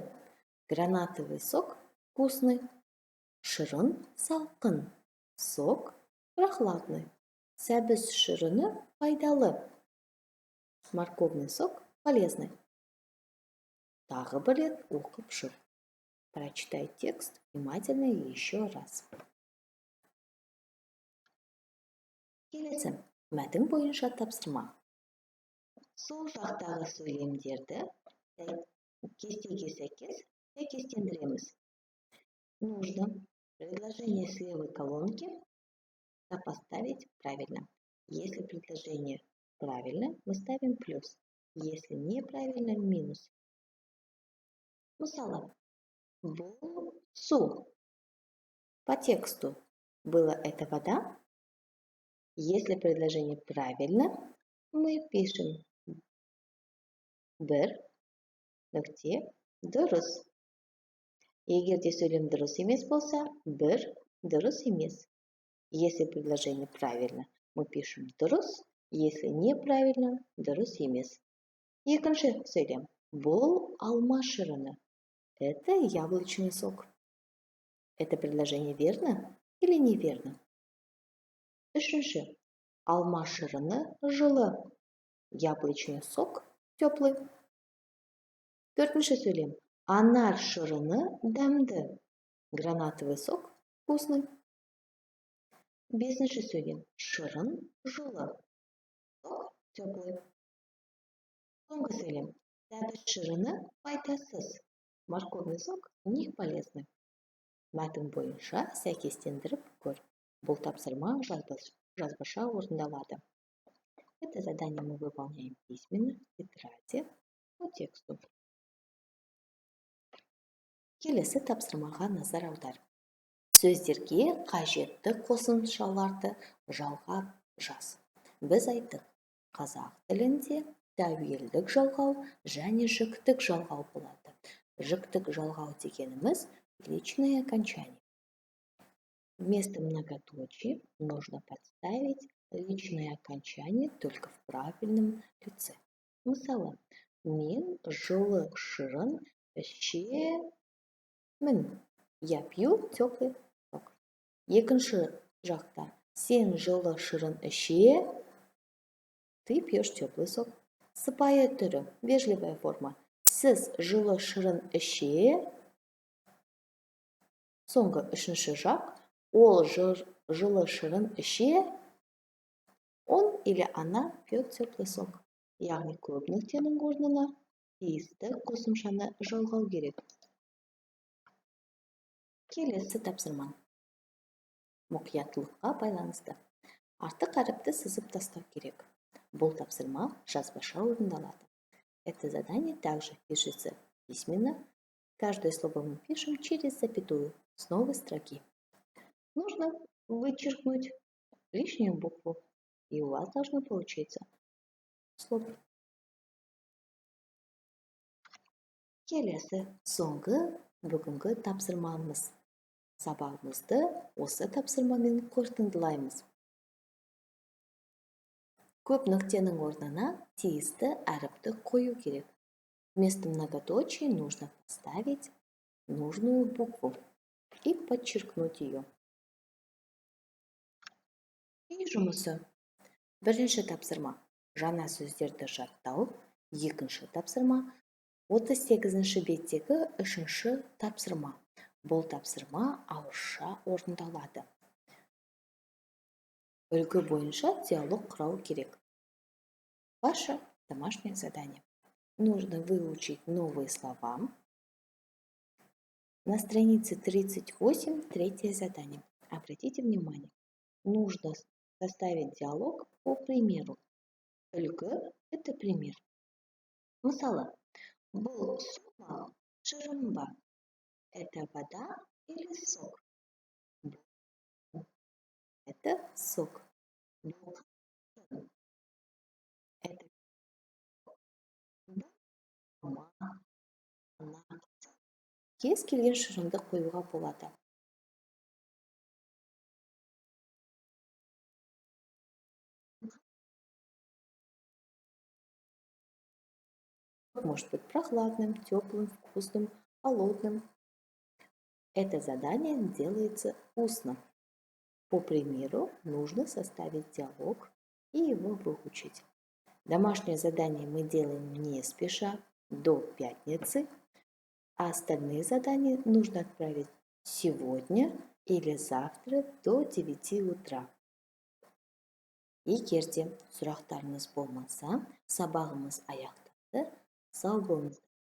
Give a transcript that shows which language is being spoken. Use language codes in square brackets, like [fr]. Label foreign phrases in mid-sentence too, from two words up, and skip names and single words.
[ru] Гранатовый сок вкусный. [kk] Шырын салқын. [ru] Сок прохладный. [kk] Сәбіз шырыны пайдалы. [ru] Морковный сок полезный. [kk] Тағы бір рет оқып шыр. [ru] Прочитай текст внимательно еще раз. [kk] Келесі. Мәтін бойынша тапсырма. Сол жақтағы сөйлемдерді кестеге сәйкес сәйкестендіреміз. [ru] Нужно предложение с левой колонки сопоставить правильно. Если предложение правильно, мы ставим плюс. Если неправильно, [kk] минус. Мысалы, бұл су. [ru] По тексту было это вода. Если предложение правильно, мы пишем [kk] бір нүкте дұрыс. Егер де сөйлем дұрыс емес болса, бір дұрыс емес. [ru] Если предложение правильно, мы пишем дұрыс. Если неправильно, [kk] дұрыс емес. Екінші сөйлем. Бұл алма шырыны. [ru] Это яблочный сок. Это предложение верно или неверно? [kk] Үшінші. Алма шырыны жылы. [ru] Яблочный сок теплый. [kk] Төртінші сөйлем. Анар шырыны дәмді. [ru] Гранатовый сок вкусный. [kk] Бесінші сөйлем. Шырын жылы. [ru] Сок теплый. [kk] Соңғы сөйлем. Сәбіз шырыны пайдасыз. [ru] Морковный сок не полезный. [kk] Мәтін бойынша сәйкестендіріп көр. Бұл тапсырма жазбаша орындалады. [ru] Это задание мы выполняем письменно в тетради по тексту. [kk] Келесі тапсырмаға назар аудар. Сөздерге қажетті қосымшаларды жалғап жаз. Біз айттық, қазақ тілінде тәуелдік жалғау және жіктік жалғау болады. Жіктік жалғау дегеніміз [ru] личное окончание. Вместо многоточий нужно подставить личное окончание только в правильном лице. [kk] Мысалы, мен жылы шырын ішемін. [ru] Я пью теплый сок. [kk] Екінші жақта, сен жылы шырын іше, [ru] ты пьешь теплый сок. [kk] Сыпайы түрі, [ru] вежливая форма. [kk] Сіз жылы шырын іше. Соңғы үшінші жақ, ол жылы шырын іше, [ru] он или она пьет теплый сок. [kk] Яғни көп нүктенің орнына тиісті қосымшаны жалғау керек. Келесі тапсырма. Мұқияттылыққа байланысты. Артық әріпті сызып тастау керек. Бұл тапсырма жазбаша орындалады. [ru] Это задание также пишется письменно. Каждое слово мы пишем через запятую с новой строки. Нужно вычеркнуть лишнюю букву, и у вас должно получиться слово. [kk] Келесі соңғы бүгінгі тапсырмамыз. Сабағымызды осы тапсырмамен қорытындылаймыз. Көп нүктенің орнына тиісті әріпті қою керек. Вместо многоточий нужно поставить нужную букву и подчеркнуть ее. Үй жұмысы. Бірінші тапсырма жаңа сөздерді жаттау. Екінші тапсырма 38-ші беттегі үшінші тапсырма. Бұл тапсырма ауызша орындалады. Үлгі бойынша диалог құрау керек. [ru] Ваше домашнее задание. Нужно выучить новые слова. На странице 38 третье задание. Обратите внимание, нужно составить диалог по примеру. Үлгі – это пример. [kk] Мысалы, бұл сума шырын ба? [ru] Это вода или сок? Это сок. [kk] Это кез келген шырынды қоюға болады. [ru] Может быть прохладным, теплым, вкусным, холодным. Это задание делается устно. По примеру, нужно составить диалог и его выучить. Домашнее задание мы делаем не спеша, до пятницы, а остальные задания нужно отправить сегодня или завтра до 9 утра. [kk] Егер де сұрақтарыңыз болмаса, сабағымыз аяқталды. Сау болыңыз.